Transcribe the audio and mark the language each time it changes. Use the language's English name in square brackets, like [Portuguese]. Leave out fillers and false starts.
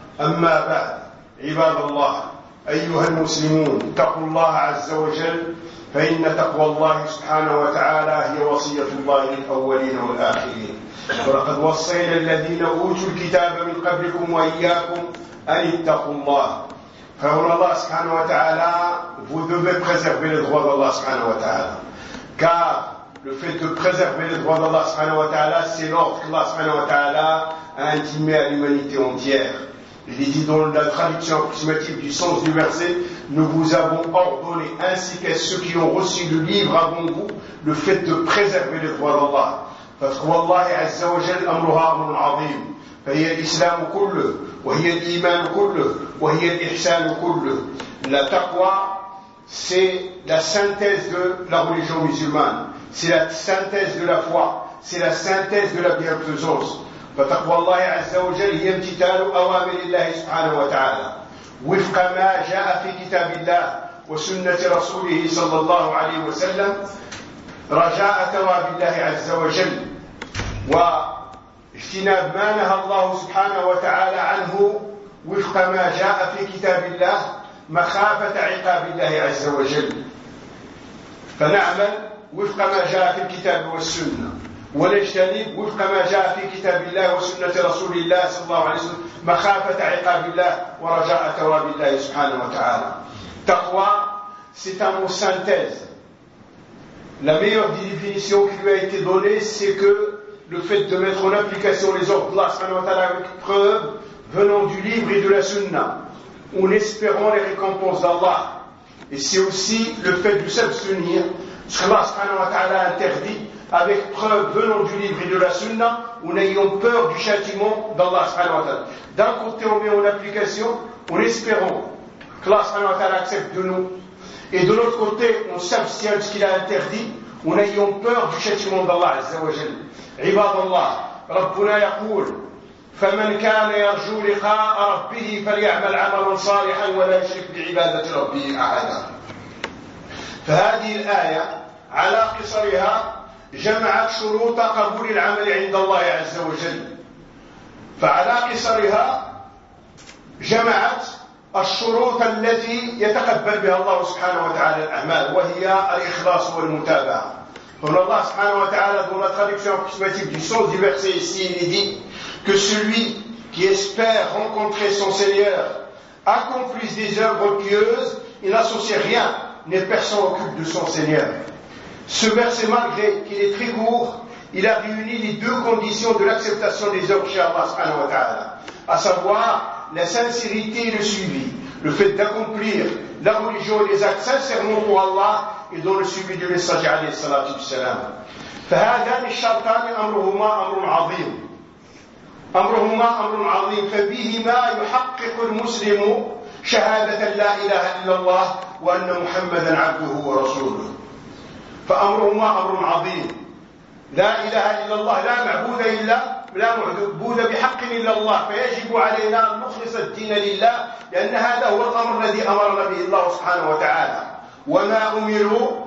[Arabic] أما بعد، عباد الله، أيها المسلمون، اتقوا الله عز وجل، فإن تقوى الله سبحانه وتعالى هي وصية الله للأولين والآخرين. ولقد وصينا الذين أوتوا الكتاب من قبلكم وإياكم أن اتقوا الله. فهنا الله سبحانه وتعالى [French] vous devez préserver les droits d'Allah سبحانه وتعالى. Car le fait de préserver les droits d'Allah سبحانه وتعالى c'est l'ordre qu'Allah سبحانه وتعالى a intimé à l'humanité entière. Il est dit dans la traduction approximative du sens du verset: nous vous avons ordonné, ainsi qu'à ceux qui ont reçu le livre avant vous, le fait de préserver les droits d'Allah. Parce que [Arabic] Allah Azza wa Jal amruha amrun azim. فهي الإسلام كله وهي الإيمان كله وهي الإحسان كله. [French] La taqwa, c'est la synthèse de la religion musulmane. C'est la synthèse de la foi. C'est la synthèse de la bienfaisance. [Arabic] فتقوى الله عز وجل هي امتثال أوامر الله سبحانه وتعالى وفق ما جاء في كتاب الله وسنة رسوله صلى الله عليه وسلم رجاء ثواب الله عز وجل واجتناب ما نهى الله سبحانه وتعالى عنه وفق ما جاء في كتاب الله مخافة عقاب الله عز وجل. فنعمل وفق ما جاء في الكتاب والسنة ونجتنب وفق ما جاء في كتاب الله وسنة رسول الله صلى الله عليه وسلم مخافة عقاب الله ورجاء ثواب الله سبحانه وتعالى. [French] تقوى c'est un mot synthèse. La meilleure définition qui lui a été donnée, c'est que le fait de mettre en application les ordres d'Allah subhanahu wa ta'ala avec preuve venant du livre et de la sunna, en espérant les récompenses d'Allah. Et c'est aussi le fait de s'abstenir, ce que Allah subhanahu wa ta'ala interdit, avec preuve venant du livre et de la sunna, en ayant peur du châtiment d'Allah subhanahu wa ta'ala. D'un côté, on met en application en espérant que Allah subhanahu wa ta'ala accepte de nous. Et de l'autre côté, on s'abstient de ce qu'il a interdit, en ayant peur du châtiment d'Allah Azza wa Jal. [Arabic] عباد الله، ربنا يقول: فمن كان يرجو لقاء ربه فليعمل عملا صالحا ولا يشرك بعبادة ربه أحدا. فهذه الآية على قصرها جمعت شروط قبول العمل عند الله عز وجل. فعلى قصرها جمعت الشروط التي يتقبل بها الله سبحانه وتعالى الأعمال، وهي الإخلاص والمتابعة. [French] Donc Allah subhanahu wa ta'ala, dans la traduction approximative du sens du verset ici, il dit que celui qui espère rencontrer son Seigneur accomplisse des œuvres pieuses et n'associe rien, n'est personne occupe de son Seigneur. Ce verset, malgré qu'il est très court, il a réuni les deux conditions de l'acceptation des œuvres chez Allah subhanahu wa ta'ala, à savoir la sincérité et le suivi, le fait d'accomplir la religion et les actes sincèrement pour Allah et dans le suivi du messager alayhi salatu wassalam. [Arabic] فهذان الشرطان امرهما امر عظيم امرهما امر عظيم فبهما يحقق المسلم شهادة لا اله الا الله وان محمدا عبده ورسوله. فامرهما امر عظيم، لا اله الا الله، لا معبود الا لا معبود بحق الا الله، فيجب علينا ان نخلص الدين لله، لان هذا هو الامر الذي امرنا به الله سبحانه وتعالى. وما امروا